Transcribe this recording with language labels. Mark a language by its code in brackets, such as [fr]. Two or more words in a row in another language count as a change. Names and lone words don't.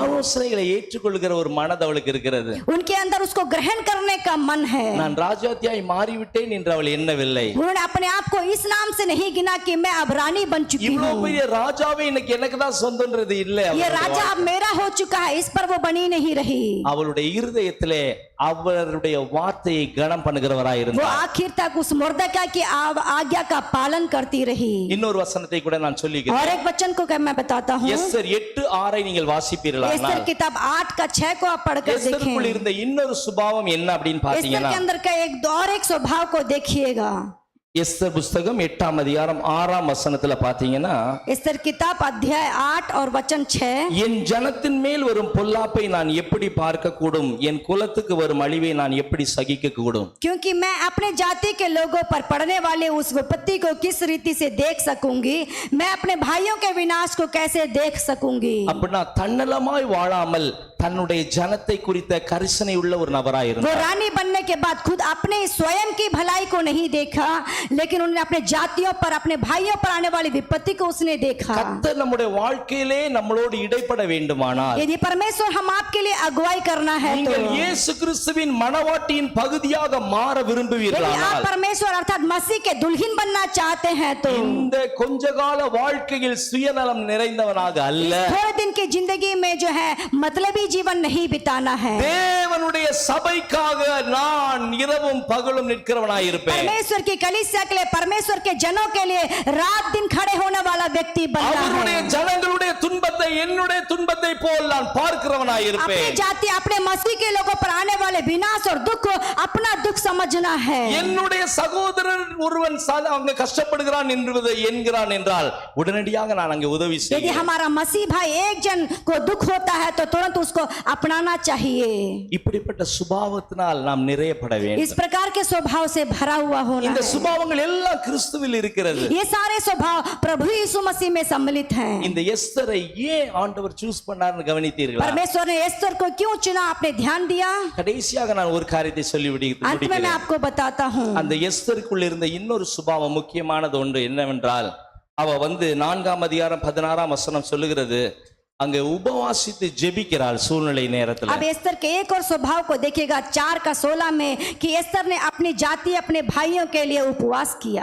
[ta] ஆலோசனைகளை ஏற்றுக்கொள்கிற ஒரு மனது அவளுக்கு இருக்கிறது. [hi] उनके अंदर उसको ग्रहण करने का मन है। [ta] நான் ராஜாத்தியாய் மாறிவிட்டேன் என்று அவள் எண்ணவில்லை. [hi] उन्होंने अपने आप को इस नाम से नहीं गिना कि मैं अब रानी बन चुकी [ta] இவ்வளவு [hi] हूँ। [ta] பெரிய ராஜாவே இன்னைக்கு எனக்கு தான் சொந்தம்ன்றது இல்ல. [hi] ये राजा अब मेरा हो चुका है, इस पर वो बनी नहीं रही। [ta] அவளுடைய இருதயத்திலே அவருடைய வார்த்தையை கனம் பண்ணுகிறவராய் [hi] वो [ta] இருந்தார். [hi] आखिर तक उस मुर्दकाई की आज्ञा का पालन करती रही। [ta] இன்னொரு வசனத்தை கூட நான் சொல்லிக்கிறேன். [hi] और एक वचन को मैं बताता हूँ, [ta] எஸ்தர் 8:6 நீங்கள் வாசிப்பீர்களா? [hi] एस्तर किताब 8:6 को आप पढ़कर [ta] எஸ்தருக்குள் देखें। இருந்த இன்னொரு சுபாவம் என்ன அப்படின்னு एस्तर பாத்தீங்கன்னா, [hi] के अंदर का एक स्वभाव को देखिएगा। [ta] எஸ்தர் புஸ்தகம் 8ஆம் அதிகாரம் 6ஆம் வசனத்துல பாத்தீங்கன்னா, [hi] एस्तर किताब अध्याय 8 और वचन 6, [ta] என் ஜனத்தின் மேல் வரும் பொல்லாப்பை நான் எப்படி பார்க்க கூடும், என் குலத்துக்கு வரும் அழிவை நான் எப்படி சகிக்க கூடும்? [hi] क्योंकि मैं अपने जाति के लोगों पर पड़ने वाले उस विपत्ति को किस रीति से देख सकूंगी, मैं अपने भाइयों के विनाश को कैसे देख सकूंगी। [ta] அப்படின்னா தன்னலமாய் வாழாமல் தன்னுடைய ஜனத்தை குறித்த கரிசனை உள்ள ஒரு நபராய் [hi] वो [ta] இருந்தார். [hi] रानी बनने के बाद खुद अपने स्वयं की भलाई को नहीं देखा, लेकिन उन्होंने अपने जातियों पर, अपने भाइयों पर आने वाली विपत्ति को उसने देखा। [ta] கர்த்தர் நம்முடைய வாழ்க்கையிலே நம்மளோடு இடைப்பட வேண்டுமானால், [hi] यदि परमेश्वर हम आपके लिए अगुवाई करना है तो, [ta] நீங்கள் இயேசு கிறிஸ்துவின் மணவாட்டியின் பகுதியாக மாற [hi] यदि आप [ta] விரும்புவீர்களானால், [hi] परमेश्वर अर्थात मसीह के दुल्हन बनना चाहते हैं तो [ta] இந்த கொஞ்ச கால வாழ்க்கையில் சுயநலம் நிறைந்தவனாக அல்ல, [hi] थोड़े दिन की जिंदगी में जो है मतलबी जीवन नहीं बिताना है। [ta] தேவ தேவனுடைய சபைக்காக நான் இரவும் பகலும் நிற்கிறவனாய் இருப்பேன். [hi] परमेश्वर की कलीसिया के लिए, परमेश्वर के जनों के लिए रात दिन खड़े होने वाला व्यक्ति बनना [ta] அவருடைய [hi] है। [ta] ஜனங்களுடைய துன்பத்தை என்னுடைய துன்பத்தை போல் நான் பார்க்கிறவனாய் [hi] अपनी [ta] இருப்பேன். [hi] जाति, अपने मसीह के लोगों पर आने वाले विनाश और दुख को अपना दुख समझना है। [ta] என்னுடைய சகோதரர் ஒருவன் அங்க கஷ்டப்படுகிறான் என்கிறான் என்றால் உடனடியாக நான் அங்கே உதவி [hi] यदि [ta] செய்வேன். [hi] हमारा मसीह भाई एक जन को दुख होता है तो तुरंत उसको अपनाना चाहिए। [ta] இப்படிப்பட்ட சுபாவத்தினால் நாம் நிறையப்பட [hi] इस [ta] வேண்டும். [hi] प्रकार के स्वभाव से भरा हुआ होना [ta] இந்த [hi] है। [ta] சுபாவங்கள் எல்லாம் கிறிஸ்துவில் இருக்கிறது. [hi] ये सारे स्वभाव प्रभु यीशु मसीह में सम्मिलित हैं। [ta] இந்த எஸ்தரை ஏன் ஆண்டவர் சூஸ் பண்ணார்னு கவனித்தீர்களா? [hi] परमेश्वर ने एस्तर को क्यों चुना, आपने ध्यान दिया? [ta] கடைசியாக நான் ஒரு காரியத்தை சொல்லி [hi] अंत में मैं आपको बताता हूँ। [ta] அந்த எஸ்தருக்குள் இருந்த இன்னொரு சுபாவம் முக்கியமானது ஒன்று என்னவென்றால், அவ 4ஆம் அதிகாரம் 16ஆம் வசனம் சொல்லுகிறது, அங்க உபவாசித்து ஜெபிக்கிறாள் சூழ்நிலை நேரத்துல. [hi] अब एस्तर के एक और स्वभाव को देखिएगा 4:16 में कि एस्तर ने अपनी जाति, अपने भाइयों के लिए उपवास किया।